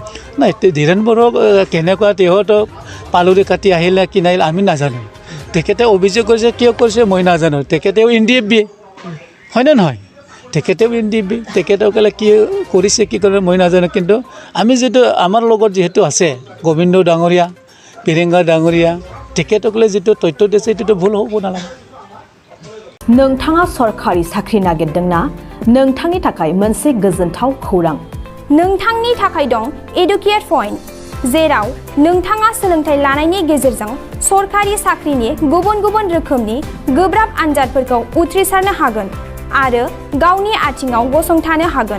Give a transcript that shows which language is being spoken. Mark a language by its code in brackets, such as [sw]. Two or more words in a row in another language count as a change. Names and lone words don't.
[as] নাই ধীৰেন বড়ো কেনেকুৱা তেহঁত পালুৰি কাটি আহিলে কি নাহিল আমি নাজানো তেখেতে অভিযোগ কৰিছে কিয় কৰিছে মই নাজানো তেখেতেও NDFB হয়নে নহয় তেখেতেও NDFB তেখেতসকলে কি কৰিছে কি কৰে মই নাজানো কিন্তু আমি যিটো আমাৰ লগত যিহেতু আছে গোবিন্দ ডাঙৰীয়া পেৰেংগা ডাঙৰীয়া তেখেতসকলে যিটো তথ্য দিছে এইটোতো ভুল হ'ব নালাগে [brx] नोंथाङा सरकारि साख्रि नागिरदोंना नोंथांनि थाखाय मोनसे गोजोनथाव खौरां नोंथांनि थाखाय दं एडुकेट पॉइंट जेराव नोंथाङा सोलोंथाइ लानायनि गेजेरजों सरकारि साख्रिनि गुबुन गुबुन रोखोमनि गोब्राब आनजादफोरखौ उथ्रिसारनो हागोन आरो गावनि आथिङाव गसंथानो हागोन।